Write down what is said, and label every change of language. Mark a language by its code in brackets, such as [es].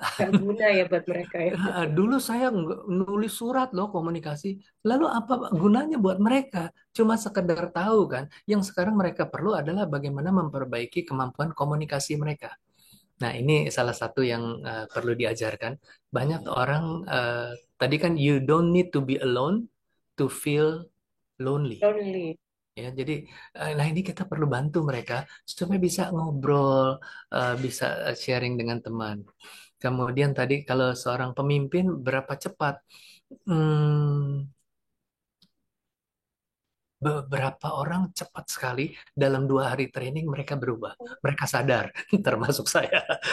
[id] nggak guna ya buat mereka ya. Dulu saya nulis surat loh komunikasi. Lalu apa gunanya buat mereka? Cuma sekedar tahu kan. Yang sekarang mereka perlu adalah bagaimana memperbaiki kemampuan komunikasi mereka. Nah, ini salah satu yang perlu diajarkan. Banyak orang tadi kan [en] you don't need to be alone to feel lonely. Lonely. [id] Ya, jadi nah ini kita perlu bantu mereka supaya bisa ngobrol, bisa sharing dengan teman. Kemudian tadi kalau seorang pemimpin berapa cepat? Hmm, Beberapa orang cepat sekali dalam 2 hari training mereka berubah, mereka sadar, termasuk saya.